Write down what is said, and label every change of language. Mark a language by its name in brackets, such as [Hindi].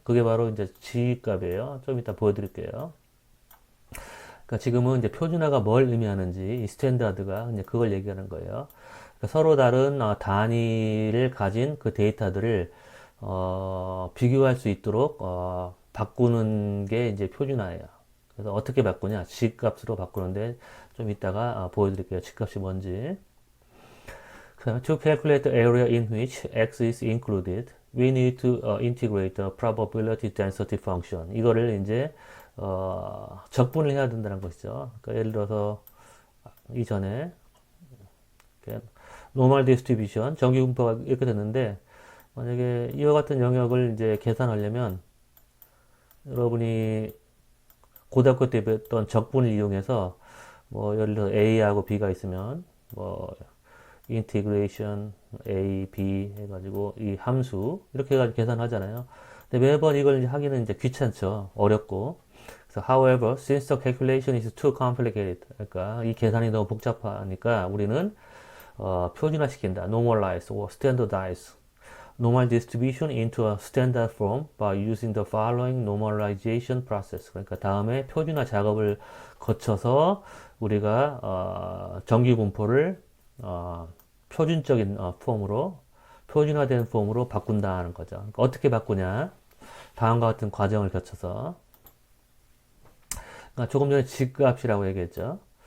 [Korean] 그게 바로 이제 G값이에요. 좀 이따 보여드릴게요. 그러니까 지금은 이제 표준화가 뭘 의미하는지 이 스탠다드가 이제 그걸 얘기하는 거예요. 그러니까 서로 다른 단위를 가진 그 데이터들을 비교할 수 있도록 바꾸는 게 이제 표준화예요. 그래서 어떻게 바꾸냐? G값으로 바꾸는데 좀 이따가 보여드릴게요. G값이 뭔지. [English] To calculate the area in which x is included, we need to integrate the probability density function. [Korean] 이거를 이제 적분을 해야 된다는 것이죠. 그러니까 예를 들어서 이전에 normal distribution, 정기분포가 이렇게 됐는데 만약에 이와 같은 영역을 이제 계산하려면 여러분이 고등학교 때 배웠던 적분을 이용해서 뭐 예를 들어 A하고 B가 있으면 뭐 인티그레이션 A, B 해가지고 이 함수 이렇게 해가지고 계산하잖아요. 근데 매번 이걸 이제 하기는 이제 귀찮죠. 어렵고. 그래서 [English] however, since the calculation is too complicated, [Korean] 그러니까 이 계산이 너무 복잡하니까 우리는 표준화시킨다. [English] normalize or standardize normal distribution into a standard form by using the following normalization process. [Korean] 그러니까 다음에 표준화 작업을 거쳐서 우리가 정기 분포를 표준적인 폼으로 표준화된 폼으로 바꾼다는 거죠. 그러니까 어떻게 바꾸냐? 다음과 같은 과정을 거쳐서 그러니까 조금 전에 G값이라고 얘기했죠.